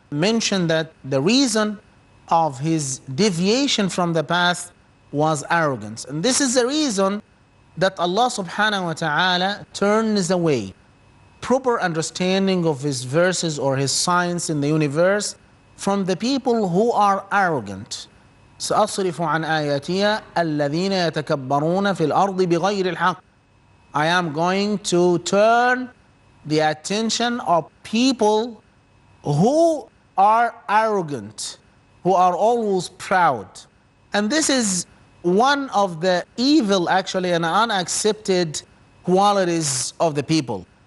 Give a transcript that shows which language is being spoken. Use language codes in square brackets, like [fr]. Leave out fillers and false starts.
[en] mentioned that the reason of his deviation from the path was arrogance. And this is the reason that Allah subhanahu wa ta'ala turns away proper understanding of his verses or his signs in the universe from the people who are arrogant. [ar] سأصرف عن آياتي الذين يتكبرون في الأرض بغير الحق. [en] I am going to turn the attention of people who are arrogant, who are always proud. And this is one of the evil, actually, and unaccepted qualities of the people.